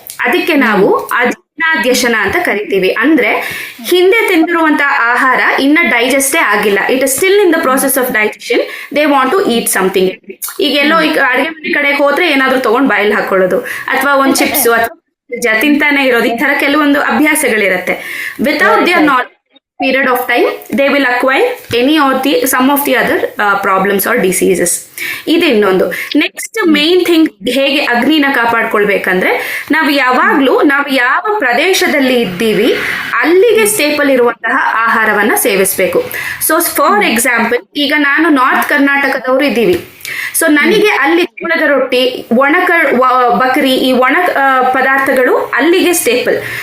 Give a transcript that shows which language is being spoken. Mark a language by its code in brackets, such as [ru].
[kn] ಅದಕ್ಕೆ ನಾವು ಅಜಿರ್ಣಾದ್ಯಶನ ಅಂತ ಕರಿತೀವಿ. ಅಂದ್ರೆ ಹಿಂದೆ ತಿಂದಿರುವಂತಹ ಆಹಾರ ಇನ್ನ ಡೈಜೆಸ್ಟೇ ಆಗಿಲ್ಲ, [en] It is still in the process of digestion, they want to eat something. [kn] ಈಗ ಎಲ್ಲೋ ಅಡಿಗೆ ಮನೆ ಕಡೆಗೆ ಹೋದ್ರೆ ಏನಾದ್ರು ತಗೊಂಡ್ ಬಾಯಲ್ಲಿ ಹಾಕೊಳ್ಳೋದು, ಅಥವಾ ಒಂದ್ ಚಿಪ್ಸ್ ಅಥವಾ ತಿಂತಾನೆ ಇರೋದು, ಈ ತರ ಕೆಲವೊಂದು ಅಭ್ಯಾಸಗಳಿರತ್ತೆ. [en] Without their knowledge period of time they will acquire some of the other problems or diseases. [kn] ಇದು ಇನ್ನೊಂದು. ನೆಕ್ಸ್ಟ್ ಮೇನ್ ಥಿಂಗ್, ಹೇಗೆ ಅಗ್ನಿನ ಕಾಪಾಡ್ಕೊಳ್ಬೇಕಂದ್ರೆ, ನಾವು ಯಾವಾಗ್ಲೂ ನಾವು ಯಾವ ಪ್ರದೇಶದಲ್ಲಿ ಇದ್ದೀವಿ ಅಲ್ಲಿಗೆ ಸ್ಟೇಪಲ್ ಇರುವಂತಹ ಆಹಾರವನ್ನ ಸೇವಿಸಬೇಕು. [en] so for example, [kn] ಈಗ ನಾನು ನಾರ್ತ್ ಕರ್ನಾಟಕದವರು ಇದ್ದೀವಿ. ಸೊ ನನಗೆ ಅಲ್ಲಿ ಜೋಳದ ರೊಟ್ಟಿ, ಬಕರಿ, ಈ ಒಣ ಪದಾರ್ಥಗಳು ಅಲ್ಲಿಗೆ ಸ್ಟೇಪಲ್.